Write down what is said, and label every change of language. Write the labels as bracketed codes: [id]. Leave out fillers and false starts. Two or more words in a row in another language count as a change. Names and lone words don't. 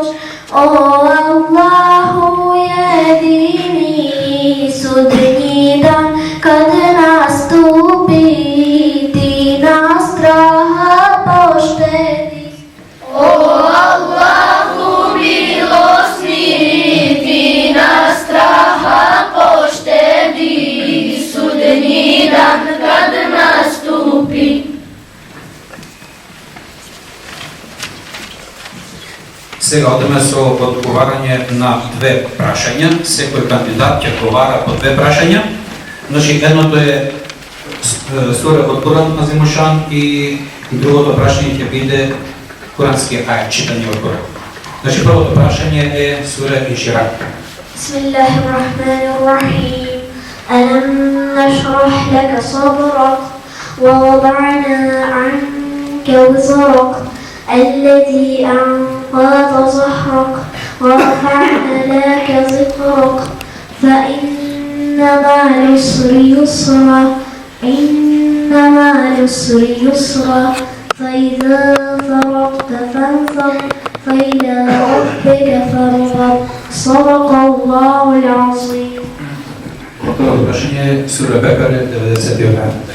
[bs] O Allahu jedini, sudnji dan kad nastupi, ti nas straha poštedi. O Allahu milosni, ti nas straha poštedi, sudnji dan kad nastupi. [mk] Сега одиме со одговарање на две прашања. Секој кандидат ќе одговара по две прашања. Значи, едното е сура од Куран Азимушан и другото прашање ќе биде курански ајат, читање од Куран. Значи, првото прашање е сура Инширак. [ar] Bismillahirrahmanirrahim. ألم نشرح لك صدرك ووضعنا عنك وزرك الذي أنقض ظهرك ورفعنا لك ذكرك فإن مع العسر يسرا إن مع العسر يسرا فإذا فرغت فانصب فإلى ربك فارغب. صدق الله العظيم. [mk] Првото прашање е сура Бекаре 90 ајат.